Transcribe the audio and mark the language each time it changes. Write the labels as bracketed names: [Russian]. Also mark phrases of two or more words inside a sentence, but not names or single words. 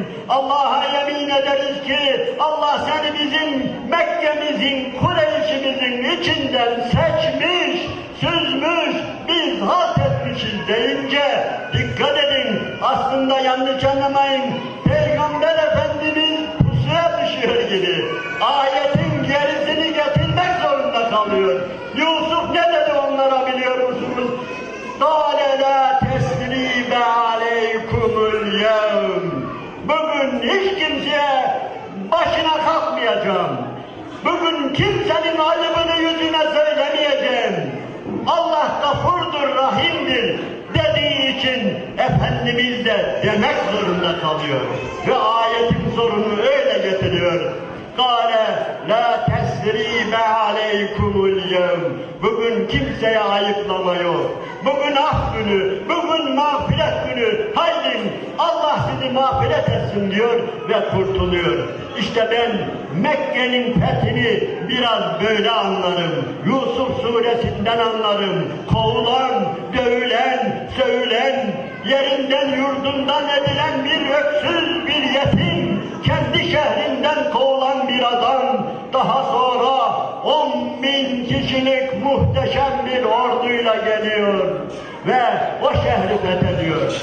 [Turkish] Allah'a yemin ederiz ki Allah seni bizim Mekke'mizin, Kureyş'imizin içinden seçmiş, süzmüş, biz halt etmişiz deyince dikkat edin, aslında yanlış anlamayın, Peygamber Efendimiz pusuya düşüyor gibi ayetin gerisini getirmek zorunda kalıyor. diyor. Yusuf ne dedi onlara biliyor musunuz? [Arabic] قَالَ لَا تَسْرِيبَ عَلَيْكُمُ الْيَوْمِ [Turkish] Bugün hiç kimseye başına kalkmayacağım. Bugün kimsenin ayıbını yüzüne söylemeyeceğim. Allah gafurdur, rahimdir dediği için Efendimiz de demek zorunda kalıyor. Ve ayetin sorunu öyle getiriyor. [Arabic] قَالَ لَا تَسْرِيبَ عَلَيْكُمُ الْيَوْمِ [Turkish] Bugün kimseye ayıplama yok. Bugün af günü, bugün mağfiret günü. Haydi Allah sizi mağfiret etsin diyor ve kurtuluyor. İşte ben Mekke'nin fethini biraz böyle anlarım. Yusuf suresinden anlarım. Kovulan, dövülen, sövülen, yerinden yurdundan edilen bir öksüz, bir yetim, kendi şehrinden kovulan bir adam, daha sonra 10.000 kişilik muhteşem bir orduyla geliyor ve o şehri fethediyor.